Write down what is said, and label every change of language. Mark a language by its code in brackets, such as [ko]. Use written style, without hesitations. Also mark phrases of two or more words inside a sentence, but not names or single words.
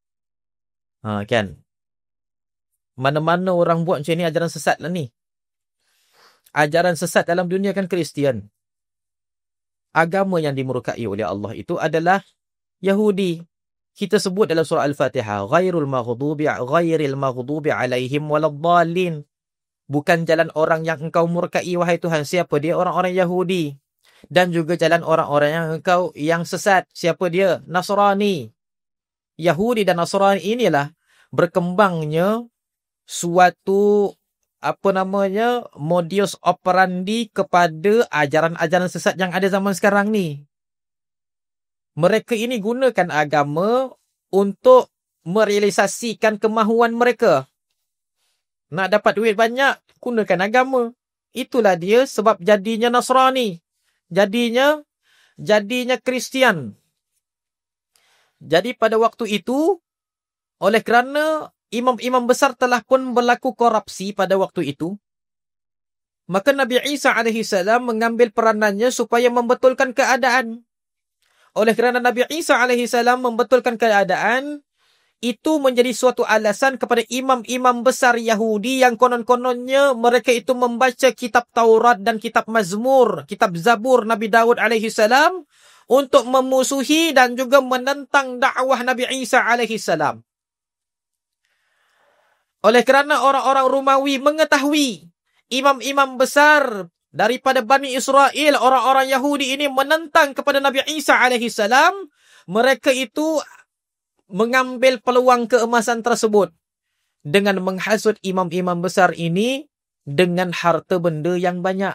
[ms] Kan? Mana-mana orang buat macam ni ajaran sesat lah ni. Ajaran sesat dalam dunia kan Kristian. Agama yang dimurkai oleh Allah itu adalah Yahudi. Kita sebut dalam surah Al-Fatihah, [ar] ghairil maghdubi alaihim waladdallin. [ms] Bukan jalan orang yang engkau murkai, wahai Tuhan. Siapa dia? Orang-orang Yahudi. Dan juga jalan orang-orang yang sesat. Siapa dia? Nasrani. Yahudi dan Nasrani inilah berkembangnya suatu [la] modus operandi [ms] kepada ajaran-ajaran sesat yang ada zaman sekarang ni. Mereka ini gunakan agama untuk merealisasikan kemahuan mereka. Nak dapat duit banyak, gunakan agama. Itulah dia sebab jadinya Nasrani. Jadinya Kristian. Jadi pada waktu itu, oleh kerana imam-imam besar telah pun berlaku korupsi pada waktu itu, maka Nabi Isa AS mengambil peranannya supaya membetulkan keadaan. Oleh kerana Nabi Isa AS membetulkan keadaan, itu menjadi suatu alasan kepada imam-imam besar Yahudi yang konon-kononnya mereka itu membaca kitab Taurat dan kitab Mazmur, kitab Zabur Nabi Daud AS, untuk memusuhi dan juga menentang dakwah Nabi Isa AS. Oleh kerana orang-orang Romawi mengetahui imam-imam besar daripada Bani Israel, orang-orang Yahudi ini menentang kepada Nabi Isa AS, mereka itu mengambil peluang keemasan tersebut dengan menghasut imam-imam besar ini dengan harta benda yang banyak.